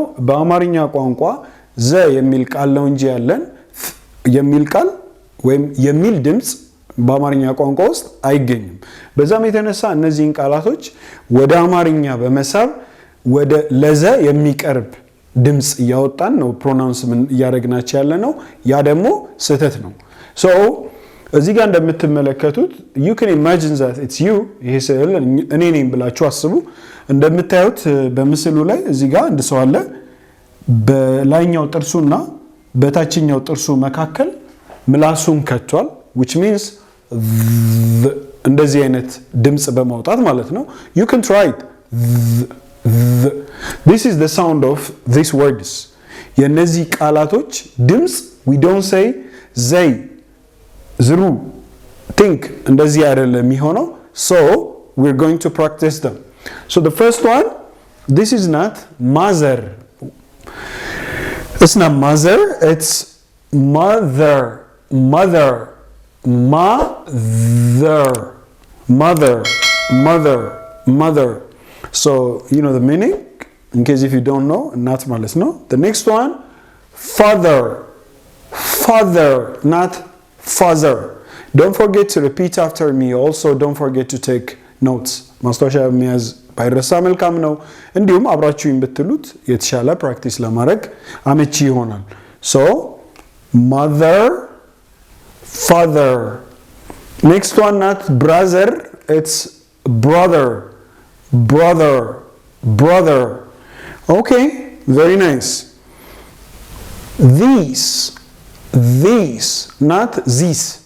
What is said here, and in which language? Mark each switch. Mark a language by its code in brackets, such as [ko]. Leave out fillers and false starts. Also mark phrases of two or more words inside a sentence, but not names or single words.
[am] በአማርኛ ቋንቋ ዘ የሚል ቃል ነው እንጂ ያለን የሚል ቃል ወይም የሚል ድምጽ በአማርኛ ቋንቋ ውስጥ አይገኝም። በዛም የተነሳ እነዚህን ቃላቶች ወደ አማርኛ በመሳብ ወደ ለዘ የሚቀርብ ድምጽ እያወጣን ነው ፕሮናንስ እያደረግናቸው ያለ ነው። ያ ደግሞ ስህተት ነው። So እዚህ ጋር እንደምትመለከቱት [en] you can imagine that it's you። [am] ይሄ ስዕል እኔ ነኝ ብላችሁ አስቡ። እንደምታዩት በምስሉ ላይ እዚህ ጋር አንድ ሰው አለ። በላይኛው ጥርሱና በታችኛው ጥርሱ መካከል ምላሱን ከቷል, [en] which means [am] እንደዚህ አይነት ድምጽ በማውጣት ማለት ነው. [en] You can try it. This is the sound of these words. [am] የነዚህ ቃላቶች ድምጽ [en] we don't say they, zru, think [am] እንደዚህ አይደለም የሚሆነው. [en] So we're going to practice them. So the first one, this is not mother. It's not mother, it's mother, mother, mother, mother, mother, mother. So you know the meaning, in case if you don't know, not malas, no. The next one, father, father, not father. Don't forget to repeat after me. Also don't forget to take notes. [am] ማስታወሻ መያዝ ባይረሳ መልካም ነው። እንዲሁም አብራችሁኝ ብትሉት የተሻለ ፕራክቲስ ለማድረግ አመቺ ይሆናል። [en] So mother, father. Next one, not brother, it's brother, brother, brother. Okay, very nice. These, not these.